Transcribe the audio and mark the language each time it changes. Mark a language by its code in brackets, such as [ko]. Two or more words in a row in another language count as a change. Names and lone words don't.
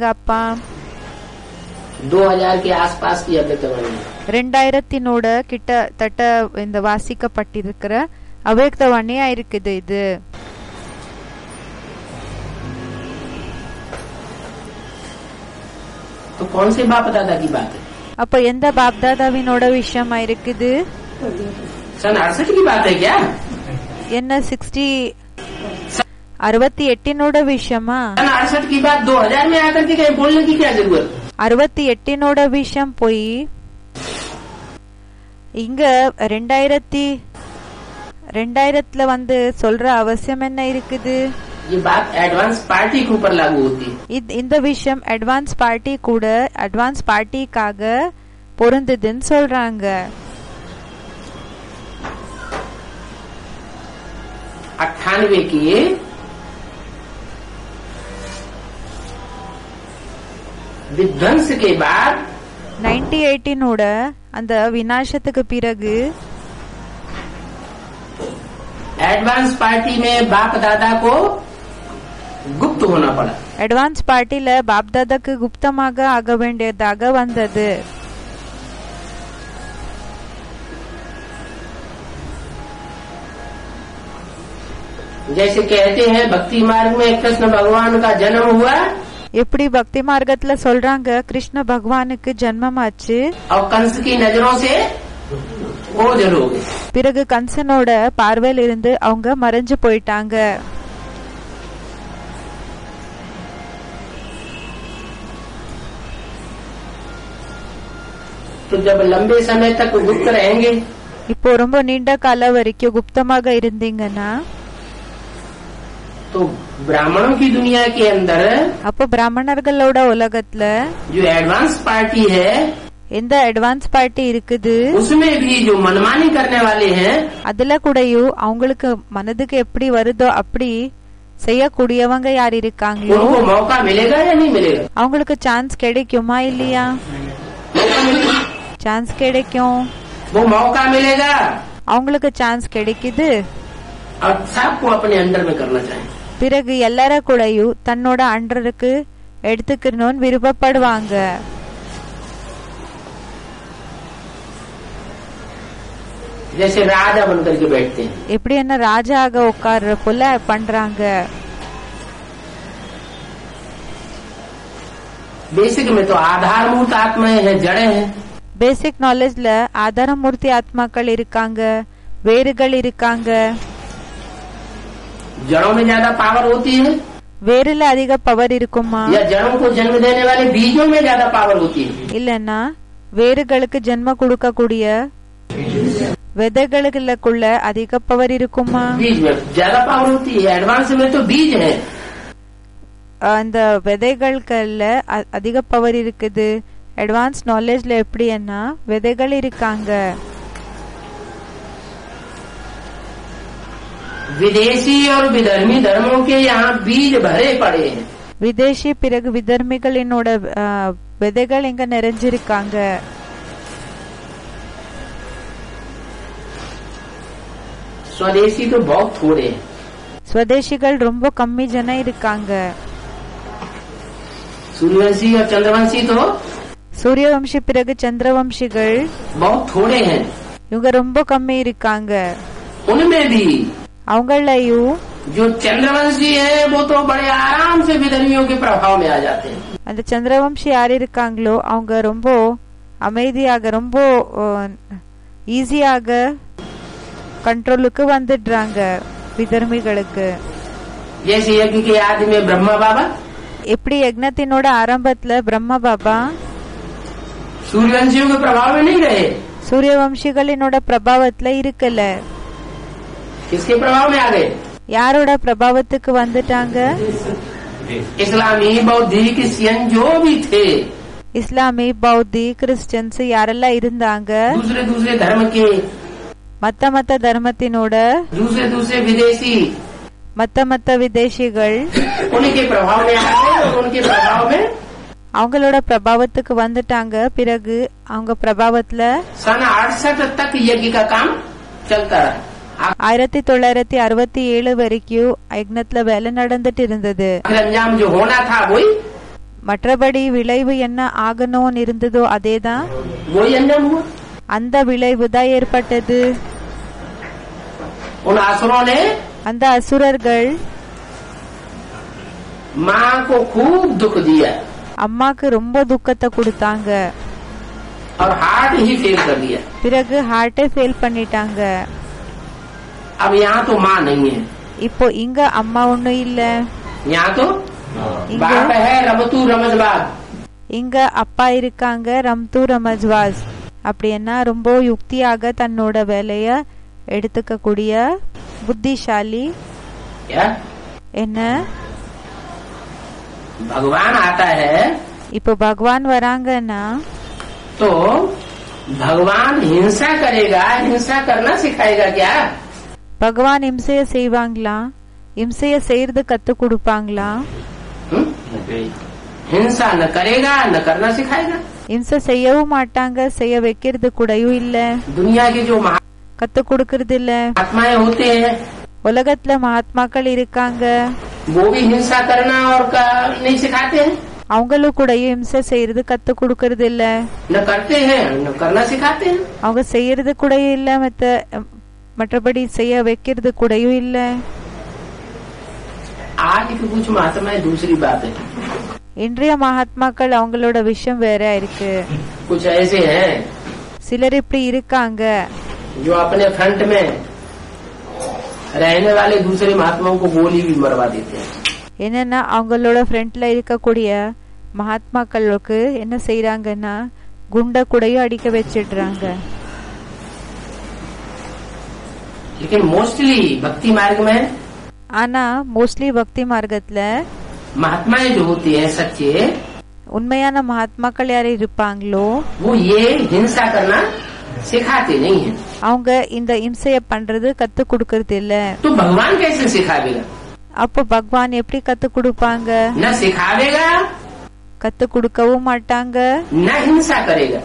[ta] அப்பா [hi] 2000 के आसपास की अव्यक्तवाणी, [ta] 2000 கிட்டத்தட்ட இந்த வாசிக்கப்பட்டிருக்கிற அவ்யக்தவாணியா இருக்குது இது. [hi] तो कौन से बाप दादा की बात है? [ta] அப்ப எந்த பாப்தாதாவினோட விஷயமா இருக்குது? [hi] सन 68 की बात है क्या? [ta] என்ன 68 விஷயமா? [hi] सन 68 की बात 2000 में आकर के कहीं बोलने की क्या जरूरत? [ta] 68 விஷயம் போய் இங்க 2000 வந்து சொல்ற அவசியம் என்ன இருக்குது? [hi] ये बात [en] advance party [hi] के ऊपर लागू होती है. [ta] இந்த விஷயம் [en] advance party [ta] கூட [en] advance partyக்காக [ta] பொருந்ததுன்னு சொல்றாங்க. [hi] 98 की विध्वंस के बाद [ta] 98 அந்த விநாசத்துக்கு பிறகு [en] advance party [hi] में बाप दादा को गुप्त होना पड़ा. [en] advance partyல [ta] பாப்தாதாக்கு குப்தமாக ஆக வேண்டியதாக வந்தது. [hi] जैसे कहते हैं भक्ति मार्ग में कृष्ण भगवान का जन्म हुआ, [ta] எப்படி பக்தி மார்க்கத்துல சொல்றாங்க கிருஷ்ண பகவானுக்கு ஜன்மமாச்சு. [hi] और कंस की नजरों से ओझल हो गए. [ta] பிறகு கம்சனோட பார்வையில இருந்து அவங்க மறைஞ்சு போயிட்டாங்க. [hi] तो जब लंबे समय तक गुप्त रहेंगे, [ta] இப்போ ரொம்ப நீண்ட கால வரைக்கும் குப்தமாக இருந்தீங்கன்னா [hi] तो ब्राह्मणों की दुनिया के अंदर [ta] அப்போ பிராமணர்களோட உலகத்துல [hi] जो [en] advance party [hi] है, [ta] எந்த [en] advance party [ta] இருக்குது [hi] उसमें भी जो मनमानी करने वाले हैं, [ta] அதுல கூடயும் அவங்களுக்கு மனதுக்கு எப்படி வருதோ அப்படி செய்யக்கூடியவங்க யார் இருக்காங்களோ [hi] उनको मौका मिलेगा या नहीं मिलेगा? [ta] அவங்களுக்கு சான்ஸ் கிடைக்குமா இல்லையா? [hi] मौका मिलेगा. [ta] சான்ஸ் கிடைக்கும். [hi] वो मौका मिलेगा [ta] அவங்களுக்கு சான்ஸ் கிடைக்குது. [hi] और सबको अपने अंडर में करना चाहिए. [ta] பிறகு எல்லார கூடயும் தன்னோட அண்டருக்கு எடுத்துக்கணும்னு விருப்பப்படுவாங்க. [hi] जैसे राजा बनकर के बैठते हैं, [ta] எப்படி என்ன ராஜாக உட்கார்ற போல பண்றாங்க. [hi] बेसिक में तो आधारभूत आत्माएं हैं, जड़े हैं. [en] basic knowledgeல [ta] ஆதாரமூர்த்தி ஆத்மாக்கள் இருக்காங்க, வேர்கள் இருக்காங்க. [hi] जड़ों में ज्यादा पावर होती है [ta] வேரில் அதிக பவர் இருக்குமா [hi] या जड़ों को जन्म देने वाले बीजों में ज्यादा पावर होती है? [ta] இல்லன்னா வேர்களுக்கு ஜென்ம கொடுக்கக்கூடிய விதைகளுக்குள்ள அதிக பவர் இருக்குமா? [hi] बीज में ज्यादा पावर होती है. एडवांस में तो बीज है. [ta] அந்த விதைகளுக்குள்ள அதிக பவர் இருக்குது. [en] advance knowledgeல [ta] எப்படின்னா விதைகள் இருக்காங்க. [hi] विदेशी और विधर्मी धर्मों के यहाँ बीज भरे पड़े हैं. [ta] விதேசி பிறகு விதர்மிகளினோட விதைகள் இங்க நிறைஞ்சிருக்காங்க. [hi] स्वदेशी तो बहुत थोड़े हैं. [ta] ஸ்வதேசிகள் ரொம்ப கம்மி ஜனம் இருக்காங்க. [hi] सूर्यवंशी और चंद्रवंशी तो [ta] சூரியவம்சி பிறகு சந்திரவம்சிகள் [hi] बहुत थोड़े हैं. [ta] இவங்க ரொம்ப கம்மி இருக்காங்க. [hi] उनमें भी [ta] அவங்களையும் [hi] जो चंद्रवंशी है वो तो बड़े आराम से विधर्मियों के प्रभाव में आ जाते हैं। [ta] அந்த சந்திரவம்சி யார் இருக்காங்களோ அவங்க ரொம்ப அமைதியாக ரொம்ப ஈஸியாக கண்ட்ரோலுக்கு வந்துடுறாங்க விதர்மிகளுக்கு. [hi] जैसे यज्ञ के आदि में ब्रह्मा बाबा, [ta] எப்படி யக்னத்தினோட ஆரம்பத்துல பிரம்ம பாபா [hi] सूर्यवंशियों के प्रभाव में नहीं रहे, [ta] சூரியவம்சிகளினோட பிரபாவத்துல இருக்கல. [hi] किसके प्रभाव में आ गए? [ta] யாரோட பிரபாவத்துக்கு வந்துட்டாங்க? [hi] इस्लामी बौद्धी क्रिश्चियन जो भी थे, [ta] இஸ்லாமி பௌத்தி கிறிஸ்டியன்ஸ் யாரெல்லாம் இருந்தாங்க, [hi] दूसरे दूसरे धर्म के, [ta] மத்த தர்மத்தினோட [hi] दूसरे दूसरे विदेशी, [ta] மத்த விதேசிகள் [hi] उनके प्रभाव में आ गए और उनके प्रभाव में [ta] அவங்களோட பிரபாவத்துக்கு வந்துட்டாங்க. பிறகு அவங்க பிரபாவத்துல [hi] सन 68 तक यज्ञ का काम चलता रहा। [ta] 1967 வரைக்கும் யக்னத்துல வேலை நடந்துட்டு இருந்தது. [hi] अंजाम जो होना था वही [ta] மற்றபடி விளைவு என்ன ஆகணும்னு இருந்ததோ அதேதான், [hi] वही अंजाम हुआ। [ta] அந்த விளைவு தான் ஏற்பட்டது. [hi] उन असुरों ने [ta] அந்த அசுரர்கள் [hi] माँ को खूब दुख दिया [ta] அம்மாக்கு ரொம்ப துக்கத்தை கொடுத்தாங்க. [hi] और हार्ट ही फेल कर दिया। [ta] பிறகு ஹார்ட்டே ஃபெயில் பண்ணிட்டாங்க. [hi] अब यहाँ तो माँ नहीं है, [ta] இப்போ இங்க அம்மா ஒண்ணும் இல்ல, [hi] यहाँ तो [ta] இங்க [hi] बाप है रमतू रमजबाग। [ta] இங்க அப்பா இருக்காங்க ரம்து ரமஜ்வாஸ். அப்படின்னா ரொம்ப யுக்தியாக தன்னோட வேலைய எடுத்துக்க கூடிய புத்திசாலி. [hi] क्या [ta] என்ன [hi] भगवान आता है [ta] இப்போ பகவான் வராங்கன்னா [hi] तो भगवान हिंसा करेगा, हिंसा करना सिखाएगा क्या? [ta] பகவான் இம்சைய செய்வாங்களா? இம்சைய செய்யறது கத்து கொடுப்பாங்களா? [hi] हिंसा न करेगा न करना सिखाएगा। [ta] இம்சை செய்யவும் மாட்டாங்க, செய்ய வைக்கிறது கூடயும் இல்ல, [hi] दुनिया के जो [ta] கத்து கொடுக்கறது இல்ல. [hi] महात्माएं होते हैं [ta] உலகத்துல மகாத்மாக்கள் இருக்காங்க, [hi] वो भी हिंसा करना और नहीं सिखाते हैं, [ta] அவங்களும் கூடயும் இம்சை செய்யறது கத்து கொடுக்கறது இல்ல, [hi] न करते हैं न करना सिखाते हैं। [ta] அவங்க செய்யறது கூடயும் இல்ல, மற்றபடி செய்ய வைக்கிறது கூடயும் இல்ல. [hi] आज की कुछ महात्माएं दूसरी बात है, [ta] இன்றைய மகாத்மாக்கள் அவங்களோட விஷயம் வேற இருக்கு. [hi] कुछ ऐसे हैं [ta] சிலர் இப்படி இருக்காங்க, [hi] जो अपने फ्रंट में रहने वाले दूसरे महात्माओं को गोली भी मरवा देते हैं। [ta] என்னன்னா அவங்களோட ஃப்ரண்ட்ல இருக்கக்கூடிய மகாத்மாக்களுக்கு என்ன செய்யறாங்கன்னா குண்ட கூடயும் அடிக்க வச்சிடுறாங்க. [hi] लेकिन मोस्टली भक्ति मार्ग में [ta] ஆனா மோஸ்ட்லி பக்தி மார்க்கத்துல [hi] महात्माएं जो होती है सच्चे, [ta] உண்மையான மகாத்மாக்கள் யாரு இருப்பாங்களோ [hi] वो ये हिंसा करना सिखाते नहीं है। [ta] அவங்க இந்த இம்சைய பண்றது கத்து கொடுக்கறது இல்ல. [hi] तो भगवान कैसे सिखावेगा? [ta] அப்போ பகவான் எப்படி கத்து கொடுப்பாங்க? [hi] न सिखावेगा [ta] கத்து கொடுக்கவும் மாட்டாங்க, [hi] न हिंसा करेगा।